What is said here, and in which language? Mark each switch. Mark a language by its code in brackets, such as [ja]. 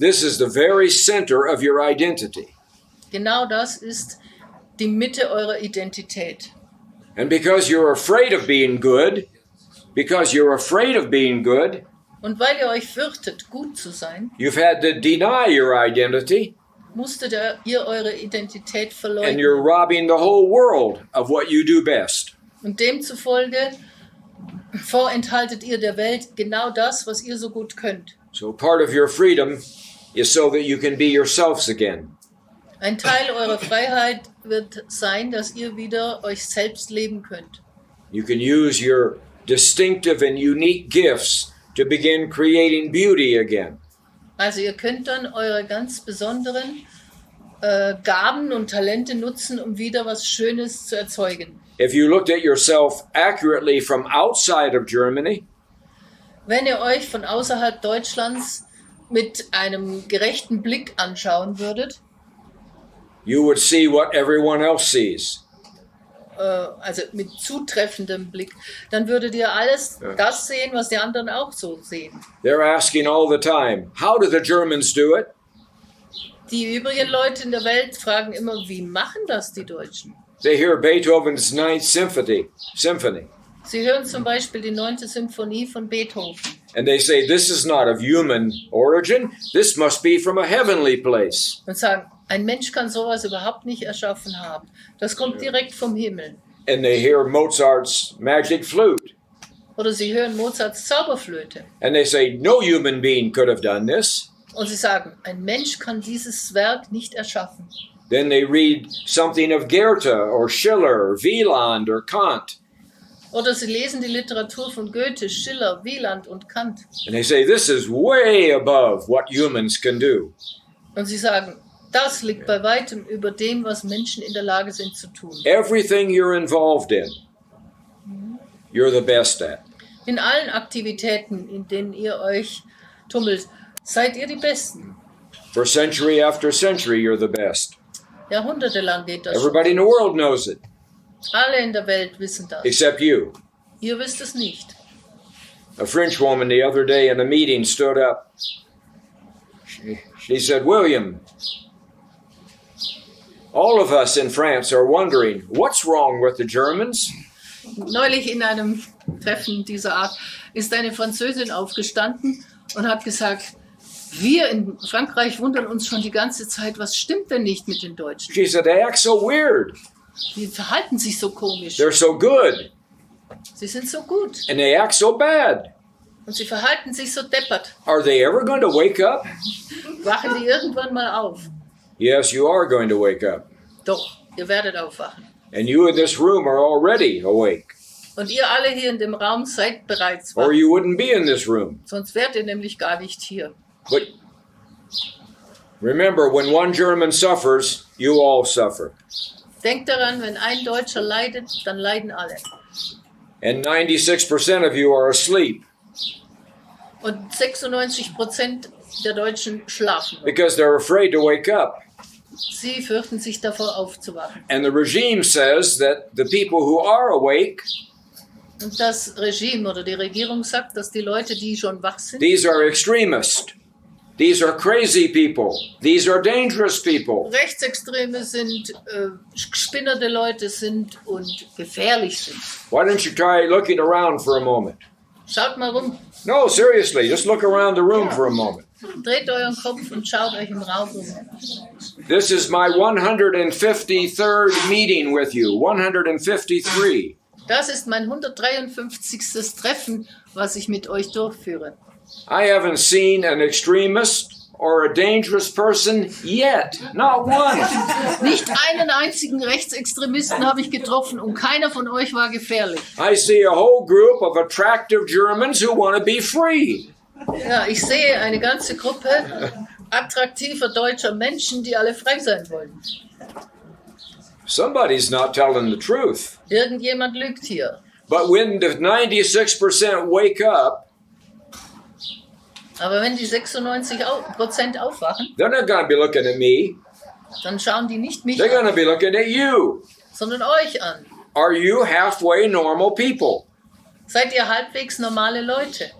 [en] This is the very center of your identity. [de] Genau das ist die Mitte eurer Identität. [en] And because you're afraid of being good, [de] Und weil ihr euch fürchtet, gut zu sein, [en] you've had to deny your identity, [de] musstet ihr eure Identität [en] and [de] verleugnen. [en] you're robbing the whole world of what you do best. [de] Und demzufolge vorenthaltet ihr der Welt genau das, was ihr so gut könnt. [en] So part of your freedom is so that you can be yourselves again. [de] Ein Teil eurer Freiheit wird sein, dass ihr wieder euch selbst leben könnt. [en] You can use your distinctive and unique gifts to begin creating beauty again. [de] Also ihr könnt dann eure ganz besonderen Gaben und Talente nutzen, um wieder was Schönes zu erzeugen. [en] If you looked at yourself accurately from outside of Germany, [de] Wenn ihr euch von außerhalb Deutschlands mit einem gerechten Blick anschauen würdet, [en] you would see what everyone else sees. [de] also mit zutreffendem Blick, dann würdet ihr alles das sehen, was die anderen auch so sehen. [en] They're asking all the time, how do the Germans do it? [de] Die übrigen Leute in der Welt fragen immer, wie machen das die Deutschen? [en] They hear Beethoven's Ninth Symphony, [de] Sie hören zum Beispiel die 9. Symphonie von Beethoven. [en] and they say, this is not of human origin, this must be from a heavenly place. [de] Und sagen, ein Mensch kann sowas überhaupt nicht erschaffen haben. Das kommt direkt vom Himmel. [en] And they hear Mozart's magic flute, [de] Oder sie hören Mozarts Zauberflöte. [en] and they say, no human being could have done this. [de] Und sie sagen, ein Mensch kann dieses Werk nicht erschaffen. [en] Then they read something of Goethe or Schiller or Wieland or Kant, [de] Oder sie lesen die Literatur von Goethe, Schiller, Wieland und Kant. [en] and they say, this is way above what humans can do. [de] Und sie sagen, das liegt bei weitem über dem, was Menschen in der Lage sind zu tun. [en] Everything you're involved in, you're the best at. [de] In allen Aktivitäten, in denen ihr euch tummelt, seid ihr die Besten. [en] For century after century, you're the best. [de] Jahrhundertelang geht das schon. [en] Everybody in the world knows it, [de] Alle in der Welt wissen das. [en] except you. [de] Ihr wisst es nicht. [en] A French woman the other day in a meeting stood up. She said, William, all of us in France are wondering, what's wrong with the Germans? [de] Neulich in einem Treffen dieser Art ist eine Französin aufgestanden und hat gesagt, wir in Frankreich wundern uns schon die ganze Zeit, was stimmt denn nicht mit den Deutschen? [en] She said, they act so weird. [de] Die verhalten sich so komisch. [en] They're so good. [de] Sie sind so gut [en] And they act so bad. [de] und sie verhalten sich so deppert. [en] Are they ever going to wake up? [de] Wachen die irgendwann mal auf? [en] Yes, you are going to wake up. [de] Doch, ihr werdet aufwachen. [en] And you in this room are already awake. [de] Und ihr alle hier in dem Raum seid bereits [en] Or [de] wach. [en] you wouldn't be in this room. [de] Sonst wärt ihr nämlich gar nicht hier. [en] But remember, when one German suffers, you all suffer. [de] Denkt daran, wenn ein Deutscher leidet, dann leiden alle. [en] And 96% of you are asleep [de] Und 96% der Deutschen schlafen. [en] because they're afraid to wake up. [de] Sie fürchten sich davor aufzuwachen. [en] And the regime says that the people who are awake, [de] Und das Regime oder die Regierung sagt, dass die Leute, die schon wach sind, [en] these are extremists. These are crazy people. These are dangerous people. [de] Rechtsextreme sind, spinnerte Leute sind und gefährlich sind. [en] Why don't you try looking around for a moment? [de] Schaut mal rum, [en] No, seriously, just look around the room for a moment. [de] dreht euren Kopf und schaut euch im Raum um. [en] This is my 153rd meeting with you. [de] 153. Das ist mein 153. Treffen, was ich mit euch durchführe. [en] I haven't seen an extremist or a dangerous person yet. Not one. [de] Nicht einen einzigen Rechtsextremisten habe ich getroffen und keiner von euch war gefährlich. [en] I see a whole group of attractive Germans who want to be free. [de] Ja, ich sehe eine ganze Gruppe attraktiver deutscher Menschen, die alle frei sein wollen. [en] Somebody's not telling the truth. [de] Irgendjemand lügt hier. [en] But when the 96% wake up, [de] Aber wenn die 96% aufwachen, [en] they're not going to be looking at me. [de] dann schauen die nicht mich [en] They're going to [de] an, [en] be looking at you. [de] sondern euch an. [en] Are you halfway normal people? [de] Seid ihr halbwegs normale Leute?